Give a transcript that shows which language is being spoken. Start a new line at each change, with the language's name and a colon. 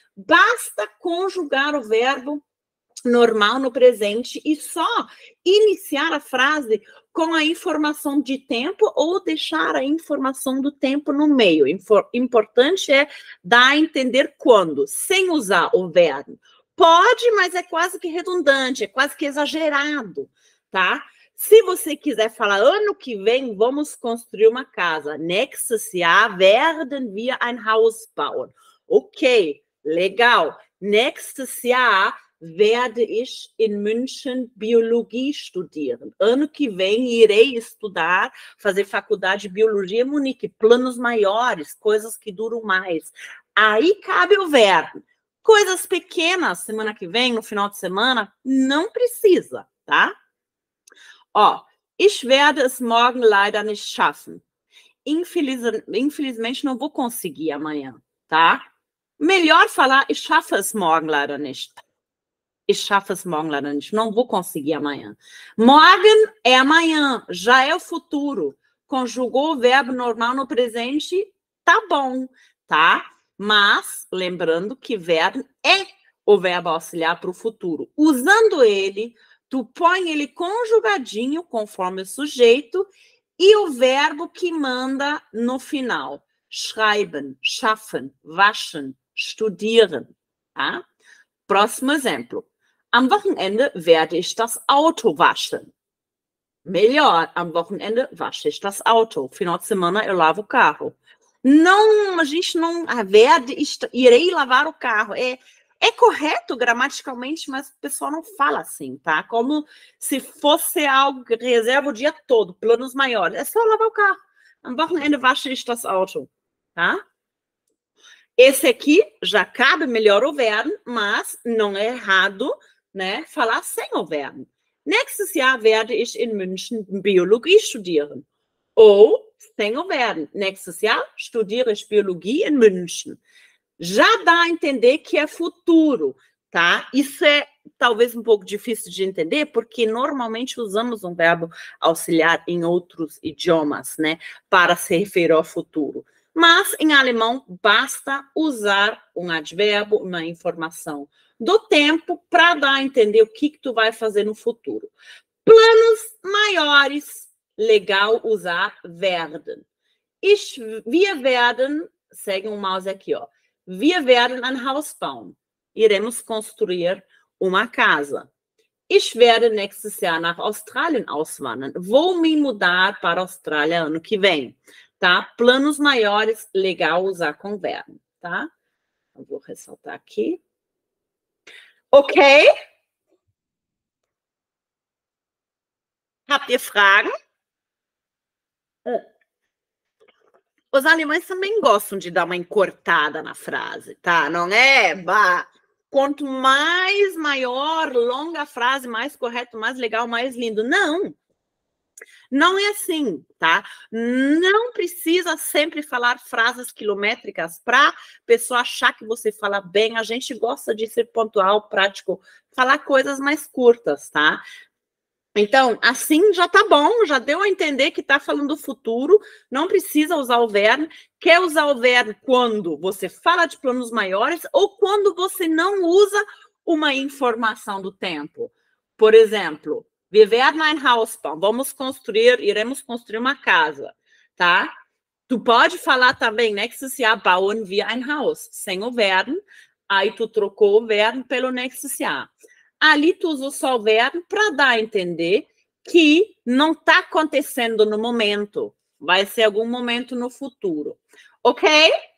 Portuguese: Basta conjugar o verbo normal no presente e só iniciar a frase com a informação de tempo ou deixar a informação do tempo no meio. Importante é dar a entender quando, sem usar o verbo. Pode, mas é quase que redundante, é quase que exagerado, tá? Se você quiser falar, ano que vem vamos construir uma casa.
German: Nächstes Jahr werden wir ein Haus bauen.
Portuguese: Ok, legal.
German: Nächstes Jahr werde ich in München Biologie studieren.
Portuguese: Ano que vem irei estudar, fazer faculdade de Biologia em Munique. Planos maiores, coisas que duram mais. Aí cabe o verbo. Coisas pequenas, semana que vem, no final de semana, não precisa, tá?
German: Ó, ich werde es morgen leider nicht schaffen.
Portuguese: Infelizmente, não vou conseguir amanhã, tá? Melhor falar,
German: ich schaffe es morgen leider nicht. Ich schaffe es morgen leider nicht.
Portuguese: Não vou conseguir amanhã. Morgen é amanhã, já é o futuro. Conjugou o verbo normal no presente, tá bom, tá? Mas, lembrando que werden é o verbo auxiliar para o futuro. Usando ele, tu põe ele conjugadinho, conforme o sujeito, e o verbo que manda no final.
German: Schreiben, schaffen, waschen, studieren. Tá?
Portuguese: Próximo exemplo.
German: Am Wochenende werde ich das Auto waschen.
Portuguese: Melhor,
German: am Wochenende wasche ich das Auto.
Portuguese: Final de semana eu lavo o carro. Não, a gente não... irei lavar o carro. É correto gramaticalmente, mas o pessoal não fala assim, tá? Como se fosse algo que reserva o dia todo, planos maiores. É só lavar o carro.
German: Am Wochenende wasche ich das Auto, tá?
Portuguese: Esse aqui já cabe melhor o verbo, mas não é errado, né, falar sem o verbo.
German: Nächstes Jahr werde ich in München Biologie studieren.
Portuguese: Ou sem o verbo.
German: Nächstes Jahr studiere ich Biologie in München.
Portuguese: Já dá a entender que é futuro, tá? Isso é talvez um pouco difícil de entender, porque normalmente usamos um verbo auxiliar em outros idiomas, né? Para se referir ao futuro. Mas, em alemão, basta usar um advérbio, uma informação do tempo, para dar a entender o que tu vai fazer no futuro. Planos maiores, legal usar werden.
German: Wir werden,
Portuguese: segue um mouse aqui, ó.
German: Wir werden ein Haus bauen.
Portuguese: Iremos construir uma casa.
German: Ich werde nächstes Jahr nach Australien auswandern.
Portuguese: Vou me mudar para a Austrália ano que vem. Tá? Planos maiores, legal usar com verbo, tá? Eu vou ressaltar aqui. Ok?
German: Habt ihr Fragen?
Portuguese: Os alemães também gostam de dar uma encurtada na frase, tá? Não é? Bah, quanto mais maior, longa a frase, mais correto, mais legal, mais lindo. Não. Não é assim, tá? Não precisa sempre falar frases quilométricas para a pessoa achar que você fala bem. A gente gosta de ser pontual, prático, falar coisas mais curtas, tá? Então, assim já tá bom, já deu a entender que tá falando do futuro, não precisa usar o verbo. Quer usar o verbo quando você fala de planos maiores ou quando você não usa uma informação do tempo. Por exemplo,
German: wir werden ein Haus bauen.
Portuguese: Iremos construir uma casa, tá? Tu pode falar também,
German: nächstes Jahr bauen wir ein Haus,
Portuguese: sem o verbo, aí tu trocou o verbo pelo nächstes Jahr. Ali tu usa só o verbo para dar a entender que não está acontecendo no momento, vai ser algum momento no futuro, ok?